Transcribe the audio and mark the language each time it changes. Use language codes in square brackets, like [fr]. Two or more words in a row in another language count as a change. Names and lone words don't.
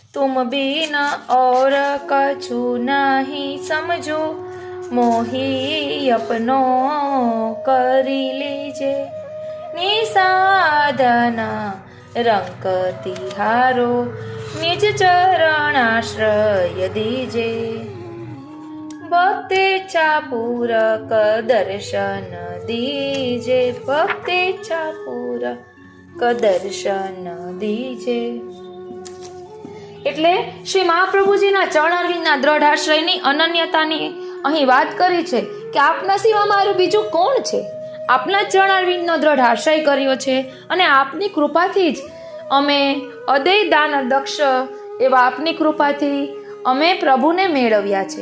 [bra] तुम बिन और कछु नहीं समझो, मोही अपनो करी लीजे, निसाधना रंग तिहारो, निज चरणाश्रय दीजे, भक्तेच्छा पूरक दर्शन दीजे, भक्तेच्छा पूरक दर्शन દીજે. [gu] એટલે શ્રી મહાપ્રભુજીના ચરણારવિંદના દ્રઢ આશ્રયની અનન્યતાની અહીં વાત કરી છે કે આપના સિવાય મારું બીજું કોણ છે. આપના ચરણારવિંદનો દ્રઢ આશ્રય કર્યો છે અને આપની કૃપાથી જ અમે અદય દાન દક્ષ એવા આપની કૃપાથી અમે પ્રભુને મેળવ્યા છે.